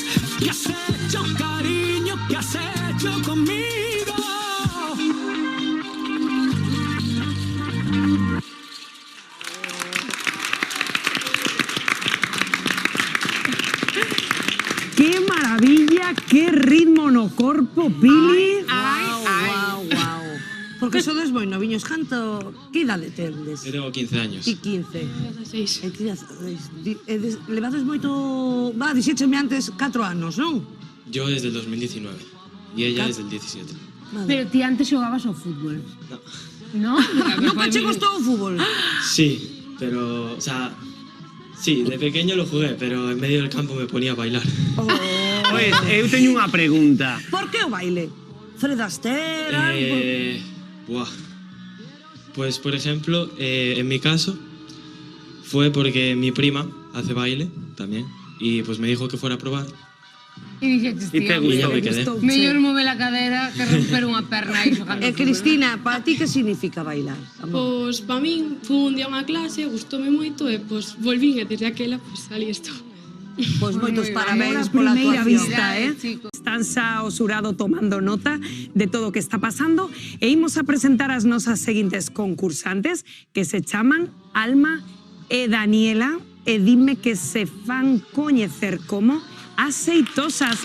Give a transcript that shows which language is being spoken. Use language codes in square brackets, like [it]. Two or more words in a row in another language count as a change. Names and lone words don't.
[es] ¿Qué has hecho, cariño? ¿Qué has hecho conmigo? ¡Qué maravilla! [gl] ¡Qué ritmo no corpo, Pili! Wow. Porque sodes moi noviños, canto, que idade tendes? [es] Eu tengo 15 años. [gl] E 15. 16. Levades moito... Va, dixécheme antes 4 anos, non? [es] Yo desde el 2019 y ella desde el 17. [gl] Pero ti antes xogabas ao fútbol. [es] No. ¿No? [gl] Nunca che gustou o fútbol? [es] Sí, pero, o sea, sí, de pequeño lo jugué, pero en medio del campo me ponía a bailar. [gl] Pues, eu teño unha pregunta. Por que o baile? Fred Astaire, Buah. [es] Pues, por ejemplo, en mi caso, fue porque mi prima hace baile también, y pues me dijo que fuera a probar. [gl] E dixetes, [es] Y te tío, gustó, me quedé. [gl] mellor move a cadera que romper unha perna aí xogando. Cristina, para ti que significa bailar? Pois, para min, fui un día a unha clase, gustoume moito e, pois, volvín e desde aquela, pois, ali estou. Pois moitos parabéns Por pola primeira actuación. vista, Están xa o xurado tomando nota de todo o que está pasando e imos a presentar as nosas seguintes concursantes que se chaman Alma e Daniela e dime que se fan coñecer como Aceitosas.